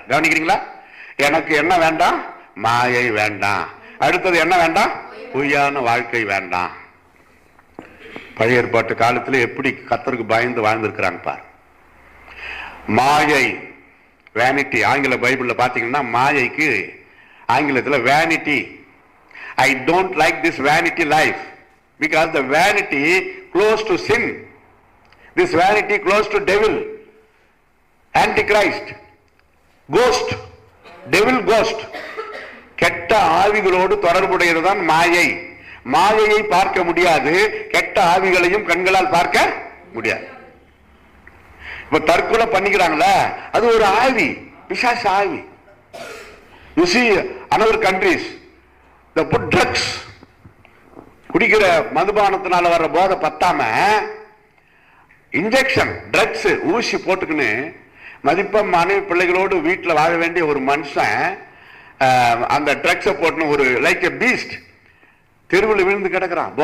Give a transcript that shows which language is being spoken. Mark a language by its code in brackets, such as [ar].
[ta] கவனிக்கிறீங்களா? எனக்கு என்ன வேண்டாம்? மாயை வேண்டாம். அடுத்தது என்ன வேண்டாம்? பொய்யான வாழ்க்கை வேண்டாம். பழைய ஏற்பாட்டு காலத்துல எப்படி கர்த்தருக்கு பயந்து வாழ்ந்திருக்கிறாங்க பார். மாயை, வேனிட்டி. ஆங்கில பைபிள்ல பாத்தீங்கன்னா மாயைக்கு ஆங்கிலத்துல vanity. [en] I don't like this vanity life because the vanity close to sin, this vanity close to devil, antichrist, ghost, devil ghost. [ta] கெட்ட ஆவிகளோடு தொடர்புடையதுதான் மாயை. மாயையை பார்க்க முடியாது, கெட்ட ஆவிகளையும் கண்களால் பார்க்க முடியாது. இப்ப தற்கொலை பண்ணிக்கிறாங்களா, அது ஒரு ஆவி, பிசாச ஆவி. [en] You see another countries, the put drugs, [ta] குடிக்கிற மதுபானத்தினால வர்ற போதை பத்தாம இன்ஜெக்ஷன் ட்ரக்ஸ் ஊசி போட்டுக்கின்னு மதிப்பா மனைவி பிள்ளைகளோடு வீட்டில் வாழ வேண்டிய ஒரு மனுஷன் அந்த ட்ரக்ஸை போட்டுன்னு ஒரு [en] like a beast [ta] தெருவில் விழுந்து கிடக்குறான்.